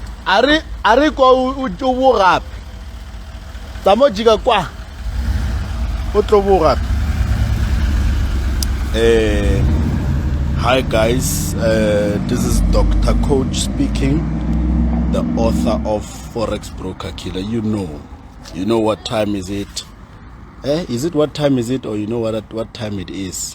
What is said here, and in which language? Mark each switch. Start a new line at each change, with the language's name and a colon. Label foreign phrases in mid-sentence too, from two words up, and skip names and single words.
English: Are ko utobo gape. Tamo jika kwa. Utobo gape. Hi guys, this is Dr. Coach speaking, the author of Forex Broker Killer. You know what time is it? Is it what time is it, or you know what time it is?